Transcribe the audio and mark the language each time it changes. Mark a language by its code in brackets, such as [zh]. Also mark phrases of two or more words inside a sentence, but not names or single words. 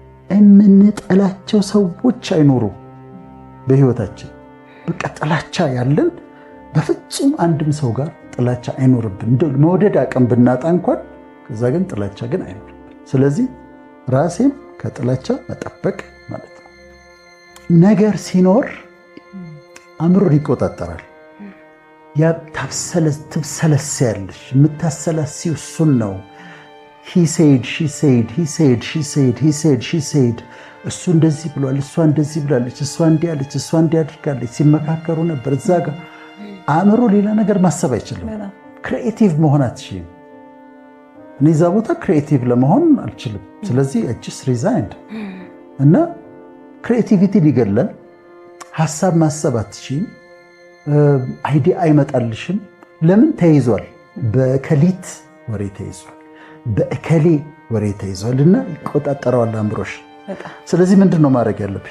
[am] የምንጠላቸው ሰዎች አይኖሩ በህይወታችን። በቃ ጥላቻ ያለን በፍጹም አንድም ሰው ጋር ጥላቻ አይኖርብን። መውደድ አቅም ብናጣ እንኳን ከዛ ግን ጥላቻ ግን አይኖርብን። ስለዚህ ራሴም ከጥላቻ መጠበቅ ማለት ነው። ነገር ሲኖር አእምሮን ይቆጣጠራል። ያ ትብሰለሰያለሽ። የምታሰላሲው እሱን ነው። [en] he said she said he said she said [am] he said she said እሱ እንደዚህ ብሏል፣ እሷ እንደዚህ ብላለች፣ እሷ እንዲህ አለች፣ እሷ እንዲህ አድርጋለች። ሲመካከሩ ነበር እዛ ጋር። አእምሮ ሌላ ነገር ማሰብ አይችልም። ክሪኤቲቭ መሆን አትችልም። እኔ እዛ ቦታ ክሪኤቲቭ ለመሆን አልችልም። ስለዚህ [en] just resigned [am] እና ክሪኤቲቪቲን ይገላል። ሐሳብ ማሰብ አትችልም። አይዲያ አይመጣልሽም። ለምን? ተይዟል። በከሊት ወሬ ተይዟል፣ በእከሌ ወሬ ተይዟል እና ይቆጣጠረዋል አእምሮሽ። ስለዚህ ምንድን ነው ማድረግ ያለብሽ?